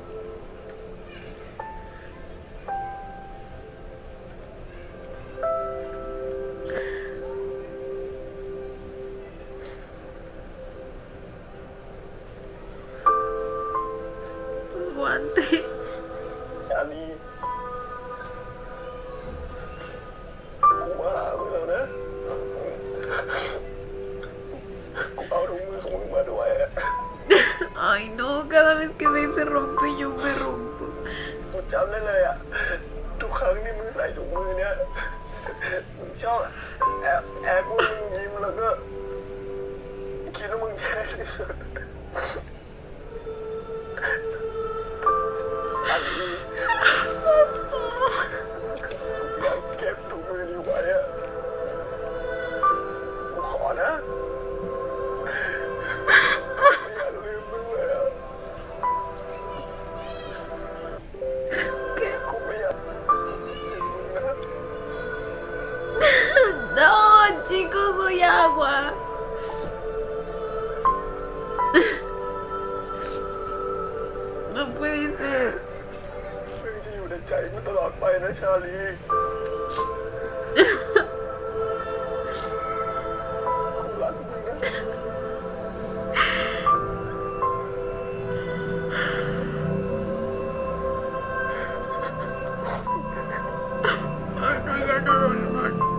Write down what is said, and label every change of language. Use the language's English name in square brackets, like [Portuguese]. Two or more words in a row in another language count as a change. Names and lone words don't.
[Spanish] Tus guantes. [Thai] ชาลีกูมาหามึงแล้วนะ กูเอาถุงมือของมึงมาด้วยอะ [Spanish] Ay no, cada vez que Babe se rompe yo me rompo. [Thai] กูจำได้เลยอะทุกครั้งที่มึงใส่ถุงมือเนี้ยมึงชอบแอบกูมึงยิ้มแล้วก็คิดว่ามึงแย่ที่สุด ชาลีอยากเก็บถุงมือนี้ไว้อะกูขอนะไม่อยากลืมมึงเลยอะกูไม่อยากลืมมึงนะ [Spanish] No, chicos, soy agua. No puede ser. [Thai] มึงจะอยู่ในใจกูตลอดไปนะชาลีกูรักมึงนะ [Spanish] Ay, no, ya no doy más.